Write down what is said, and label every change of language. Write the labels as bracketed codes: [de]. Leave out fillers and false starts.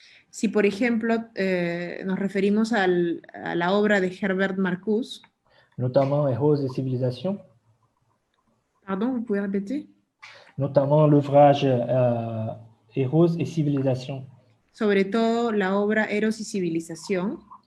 [es] Si, por ejemplo, nos referimos a la obra de Herbert Marcuse, [fr] notamment Héros et Civilisation, pardon, vous pouvez répéter? notamment l'ouvrage Héros et Civilisation, [es] Sobre todo la obra Eros y Civilización,